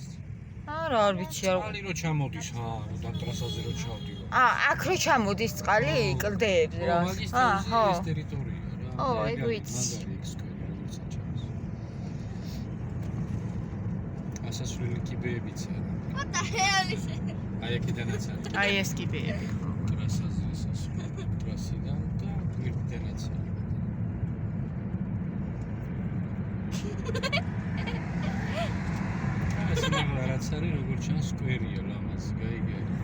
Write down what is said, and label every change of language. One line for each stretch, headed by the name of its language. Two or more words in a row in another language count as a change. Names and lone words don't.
Georgian: არა, არ ვიცი არ. წყალი რო ჩამოდის, და ტრასაზე რო ჩავდივარ. აქ რო ჩამოდის წყალი კლდეებზე რა. მაგის ხო. ეს ტერიტორია რა. ო, ეგ ვიცი. მაგარი სკვერი როგორც ჩამოს. ასასვლელი კიბეებიც არა.
English: What the hell is it?
Georgian: აი აქედანაც არის. აი ეს კიბეები ხო. ტრასაზე ასასვლელი ტრასიდან და გვერდიდანაც არის. ეს რაღაც არის როგორც ჩანს სკვერია ლამაზი, გაიგე.